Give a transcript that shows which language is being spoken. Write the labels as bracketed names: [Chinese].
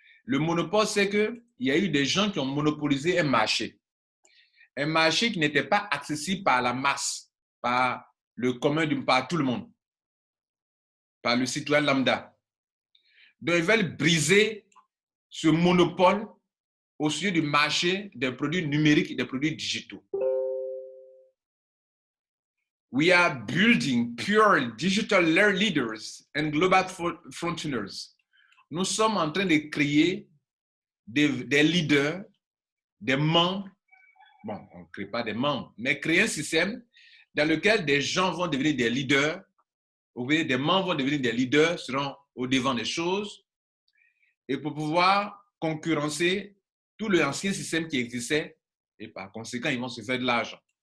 [French] Le monopole, c'est qu'il y a eu des gens qui ont monopolisé un marché qui n'était pas accessible par la masse, par le commun, par tout le monde, par le citoyen lambda. Donc, ils veulent briser ce monopole au sujet du marché des produits numériques et des produits digitaux. [English] We are building pure digital leaders and global frontiers. [French] Nous sommes en train de créer des leaders, des membres. Bon, on ne crée pas des membres, mais créer un système dans lequel des gens vont devenir des leaders, des membres vont devenir des leaders, seront au devant des choses, et pour pouvoir concurrencer tout l'ancien système qui existait, et par conséquent, ils vont se faire de l'argent.